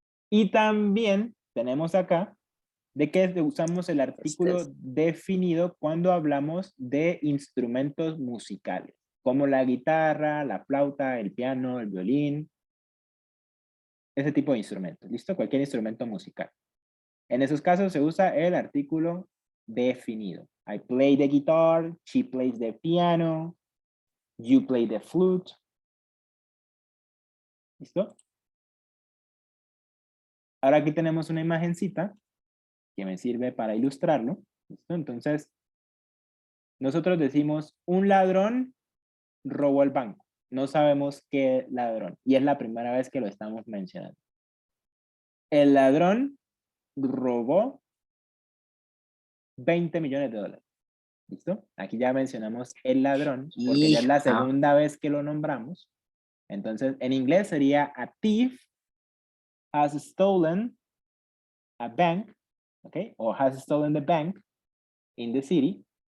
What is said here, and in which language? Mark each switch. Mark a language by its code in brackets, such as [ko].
[es] Y también tenemos acá de que usamos el artículo definido cuando hablamos de instrumentos musicales, como la guitarra, la flauta, el piano, el violín, ese tipo de instrumentos, ¿listo? Cualquier instrumento musical. En esos casos se usa el artículo definido. [en] I play the guitar, she plays the piano, you play the flute. [es] ¿Listo? Ahora aquí tenemos una imagencita que me sirve para ilustrarlo. ¿Listo? Entonces, nosotros decimos, un ladrón robó el banco. No sabemos qué ladrón. Y es la primera vez que lo estamos mencionando. El ladrón robó 20 millones de dólares. ¿Listo? Aquí ya mencionamos el ladrón, porque ya es la Hija. segunda vez que lo nombramos. Entonces, en inglés sería [en] a thief has stolen a bank, [es] ¿ok? [en] O has stolen the bank in the city.